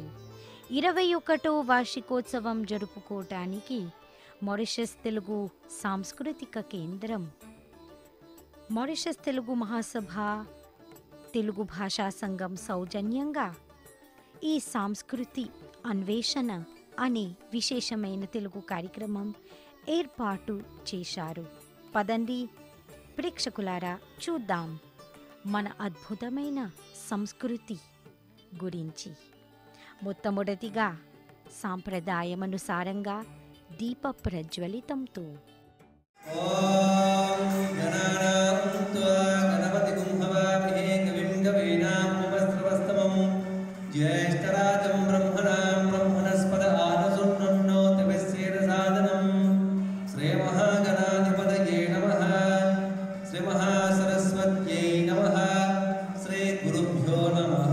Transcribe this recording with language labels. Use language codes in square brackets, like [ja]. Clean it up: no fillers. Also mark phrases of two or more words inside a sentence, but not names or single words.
[te] 21వ వార్షికోత్సవం జరుపుకోవటానికి మారిషస్ తెలుగు సాంస్కృతిక కేంద్రం, మారిషస్ తెలుగు మహాసభ, తెలుగు భాషా సంఘం సౌజన్యంగా ఈ సంస్కృతి అన్వేషణ అనే విశేషమైన తెలుగు కార్యక్రమం ఏర్పాటు చేశారు. పదండి ప్రేక్షకులారా, చూద్దాం మన అద్భుతమైన సంస్కృతి గురించి. మొట్టమొదటిగా సాంప్రదాయమనుసారంగా దీప ప్రజ్వలితంతో [sa] ज्येष्ठराजं ब्रह्मणां ब्रह्मणस्पद आनसुन्नोतिभिस्सेदसादनं श्रीमहागणाधिपतये नमः, श्रीमहासरस्वत्यै नमः, श्रीगुरुभ्यो नमः.